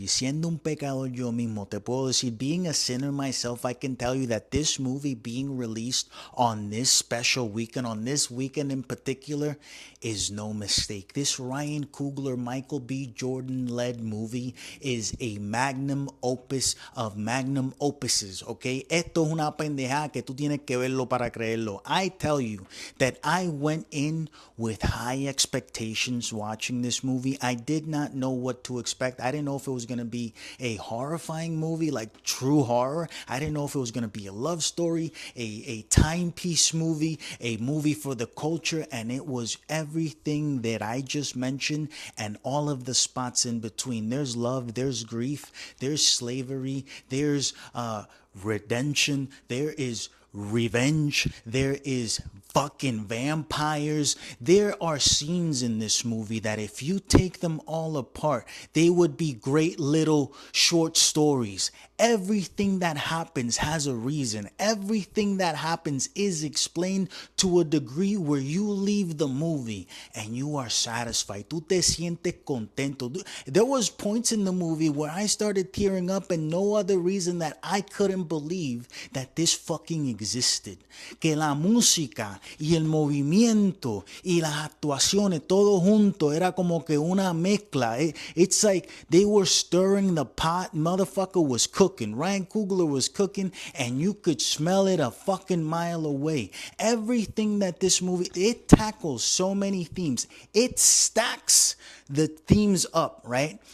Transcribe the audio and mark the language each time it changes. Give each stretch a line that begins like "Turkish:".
Spanish: Y siendo un pecador yo mismo, te puedo decir,
English: being a sinner myself, I can tell you that this movie being released on this special weekend, on this weekend in particular, is no mistake. This Ryan Coogler, Michael B. Jordan-led movie is a magnum opus of magnum opuses, okay?
Spanish: Esto es una pendejada que tú tienes que verlo para creerlo.
English: I tell you that I went in with high expectations watching this movie. I did not know what to expect. I didn't know if it was going to be a horrifying movie, like true horror. I didn't know if it was going to be a love story, a timepiece movie, a movie for the culture, and it was everything that I just mentioned and all of the spots in between. There's love, there's grief, there's slavery, there's redemption, there is revenge, there is fucking vampires. There are scenes in this movie that if you take them all apart, they would be great little short stories. Everything that happens has a reason. Everything that happens is explained to a degree where you leave the movie and you are satisfied.
Spanish: Tú te sientes contento.
English: There was points in the movie where I started tearing up, and no other reason that I couldn't believe that this fucking existed.
Spanish: Que la música y el movimiento y las actuaciones todo junto era como que una mezcla.
English: It's like they were stirring the pot. Motherfucker was cooking. Ryan Coogler was cooking, and you could smell it a fucking mile away. Everything that this movie, it tackles so many themes. It stacks the themes up, right?